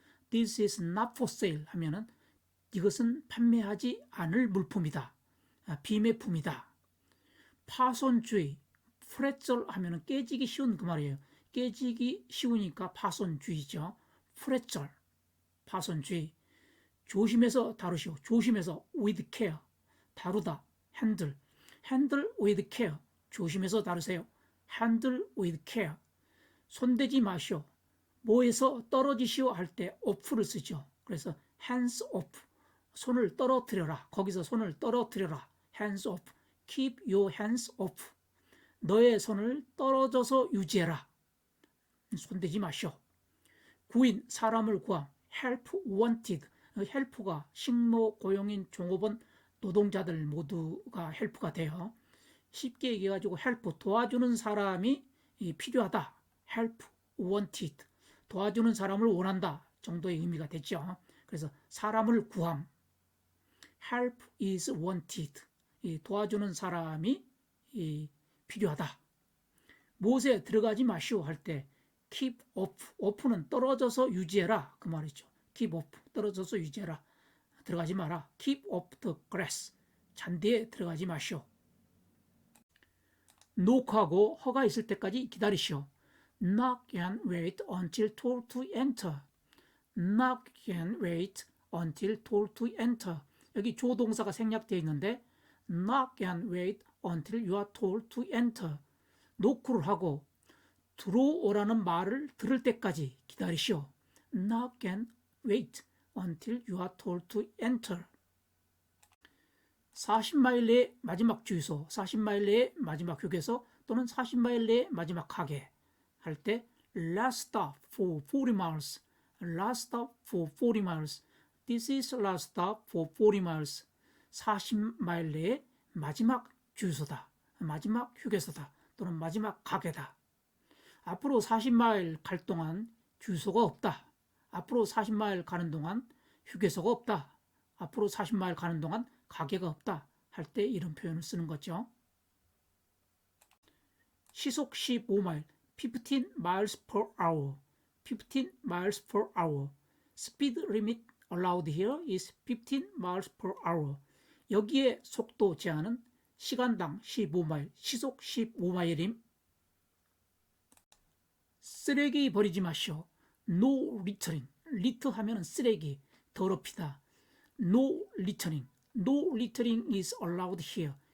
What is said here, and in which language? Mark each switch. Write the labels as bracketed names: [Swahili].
[English] This is not for sale [Korean] 하면은 이것은 판매하지 않을 물품이다. 비매품이다. 파손주의, 프레절 하면은 깨지기 쉬운 그 말이에요. 깨지기 쉬우니까 파손주의죠. 프레절, 파손주의. 조심해서 다루시오. 조심해서 [English] with care, [Korean] 다루다. [English] handle, handle with care. [Korean] 조심해서 다루세요. [English] handle with care. [Korean] 손대지 마시오. 뭐에서 떨어지시오 할 때 off를 쓰죠. [English] 그래서 hands off. [Korean] 손을 떨어뜨려라. 거기서 손을 떨어뜨려라. [English] hands off. keep your hands off. [Korean] 너의 손을 떨어져서 유지해라. 손대지 마시오. 구인, 사람을 구함. [English] help wanted. [Korean] 헬프가 식모, 고용인, 종업원, 노동자들 모두가 헬프가 돼요. 쉽게 얘기해가지고 헬프, 도와주는 사람이 필요하다. [English] help, wanted, [Korean] 도와주는 사람을 원한다 정도의 의미가 되죠. 그래서 사람을 구함, [English] help is wanted, [Korean] 도와주는 사람이 필요하다. 못에 들어가지 마시오 할 때 [English] keep off [Korean] 는 떨어져서 유지해라 그 말이죠. [English] keep off, [Korean] 떨어져서 유지해라. 들어가지 마라. [English] keep off the grass, [Korean] 잔디에 들어가지 마시오. knock하고 허가 있을 때까지 기다리시오. [English] knock and wait until told to enter. knock and wait until told to enter. [Korean] 여기 조동사가 생략되어 있는데 [English] knock and wait until you are told to enter. [Korean] 노크를 하고 들어오라는 말을 들을 때까지 기다리시오. [English] knock and wait until you are told to enter. [Korean] 40마일 내의 마지막 주유소, 40마일 내의 마지막 휴게소 또는 40마일 내의 마지막 가게 할 때 [English] last stop for 40 miles, last stop for 40 miles, this is last stop for 40 miles. [Korean] 40마일 내의 마지막 주유소다, 마지막 휴게소다 또는 마지막 가게다. 앞으로 40마일 갈 동안 주유소가 없다. 앞으로 40마일 가는 동안 휴게소가 없다. 앞으로 40마일 가는 동안 가게가 없다 할 때 이런 표현을 쓰는 거죠. 시속 15마일, [English] 15 miles per hour, 15 miles per hour. Speed limit allowed here is 15 miles per hour. [Korean] 여기에 속도 제한은 시간당 15마일, 시속 15마일임. 쓰레기 버리지 마시오. [English] No littering. [Korean] litter 하면은 쓰레기, 더럽히다. [English] No littering. No littering is allowed here.